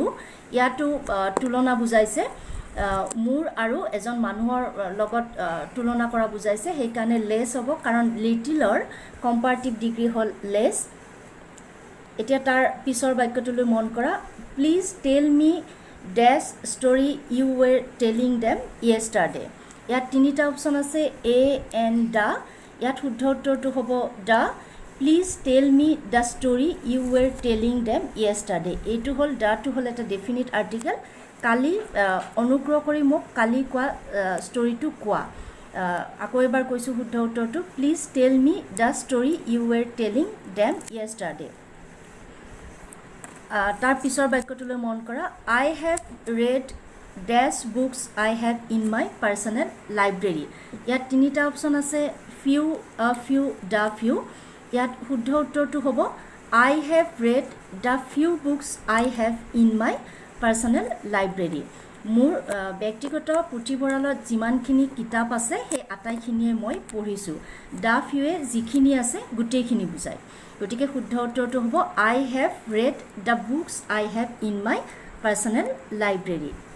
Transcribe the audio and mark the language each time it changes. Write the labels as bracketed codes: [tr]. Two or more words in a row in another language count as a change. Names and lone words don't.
[as] ইয়াতো তুলনা বুজাইছে মোৰ আৰু এজন মানুহৰ লগত তুলনা কৰা বুজাইছে সেইকাৰণে লেছ হ'ব কাৰণ লিটিলৰ [en] comparative degree [as] হ'ল লেছ এতিয়া তাৰ পিছৰ বাক্যটোলৈ মন কৰা [en] please tell me dash story you were telling them yesterday [as] ইয়াত তিনিটা অপশ্যন আছে [en] a an the [as] ইয়াত শুদ্ধ উত্তৰটো হ'ব দ্য [en] please tell me the story you were telling them yesterday [as] এইটো হ'ল দ্যটো হ'ল এটা [en] definite article [as] কালি অনুগ্ৰহ কৰি মোক কালি কোৱা ষ্টৰিটো কোৱা আকৌ এবাৰ কৈছোঁ শুদ্ধ উত্তৰটো [en] please tell me the story you were telling them yesterday [as] তাৰ পিছৰ বাক্যটোলৈ মন কৰা [en] I have read dash books I have in my personal library [as] ইয়াত তিনিটা অপশ্যন আছে [en] few a few the few [as] ইয়াত শুদ্ধ উত্তৰটো হ'ব [en] I have read the few books I have in my personal library [as] মোৰ ব্যক্তিগত পুথিভঁৰালত যিমানখিনি কিতাপ আছে সেই আটাইখিনিয়ে মই পঢ়িছোঁ [en] the few [as] যিখিনি আছে গোটেইখিনি বুজায় গতিকে শুদ্ধ উত্তৰটো হ'ব [en] I have read the books I have in my personal library